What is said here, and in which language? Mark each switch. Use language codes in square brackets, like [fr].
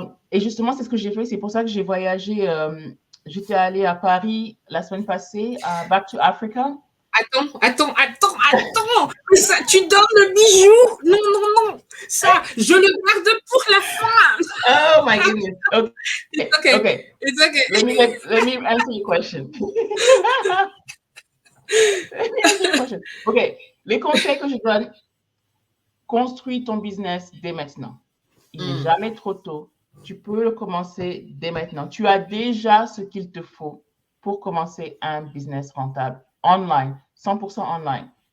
[fr] et justement, c'est ce que j'ai fait, c'est pour ça que j'ai voyagé. J'étais allée à Paris la semaine passée, à Back to Africa. Attends. Ça, tu donnes le bijou. Non, non, non. Ça, je le garde pour la fin. [en] Oh my goodness. Okay. It's okay. Okay. It's okay. Let me answer your question. Let me answer your question. OK. [fr] Les conseils que je donne, construis ton business dès maintenant. Il n'est jamais trop tôt. Tu peux le commencer dès maintenant. Tu as déjà ce qu'il te faut pour commencer un business rentable online, 100% online.